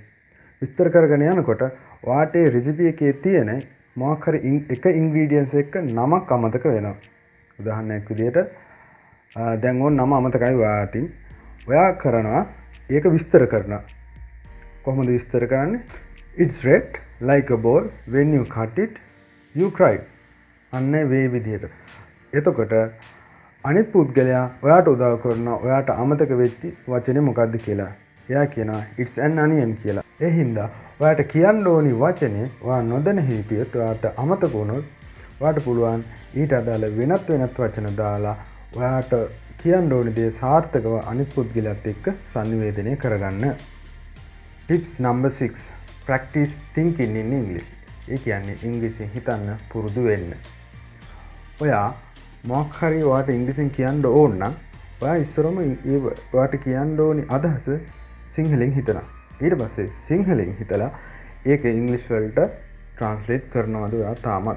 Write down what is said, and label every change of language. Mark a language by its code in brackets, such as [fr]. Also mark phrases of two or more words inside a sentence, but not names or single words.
[si] විස්තර කරගෙන යනකොට ඔයාට ඒ රෙසිපි එකේ තියෙන මොකක් හරි එක ඉන්ග්‍රීඩියන්ට්ස් එක නමක් අමතක වෙනවා. උදාහරණයක් විදිහට දැන් ඕන නම අමතකයි ඔයා අතින්. ඔයා කරනවා ඒක විස්තර කරනවා. කොහොමද විස්තර කරන්නේ? [en] It's red like a ball. When you cut it, you cry. [si] අන්න මේ විදිහට. එතකොට අනිත් පුද්ගලයා ඔයාට උදව් කරනවා ඔයාට අමතක වෙච්ච වචනේ මොකද්ද කියලා. එයා කියනවා [en] it's an onion [si] කියලා. ඒ හින්දා ඔයාට කියන්න ඕනි වචනේ ඔයා නොදැන හිටියොත් ඔයාට අමතක වුණොත් ඔයාට පුළුවන් ඊට අදාළ වෙනත් වචන දාලා ඔයාට කියන්න ඕනි දේ සාර්ථකව අනිත් පුද්ගලයාත් එක්ක සංනිවේදනය කරගන්න. [en] Tips number 6. Practice thinking in English. [si] ඒ කියන්නේ ඉංග්‍රීසියෙන් හිතන්න පුරුදු වෙන්න. ඔයා මොකක් හරි ඔයාට ඉංග්‍රීසියෙන් කියන්න ඕන නම් ඔයා ඉස්සරම ඔයාට කියන්න ඕනි අදහස සිංහලෙන් හිතනවා. ඊට පස්සේ සිංහලෙන් හිතලා ඒක ඉංග්‍රීසි වලට ට්‍රාන්ස්ලේට් කරනවද ඔයා තාමත්.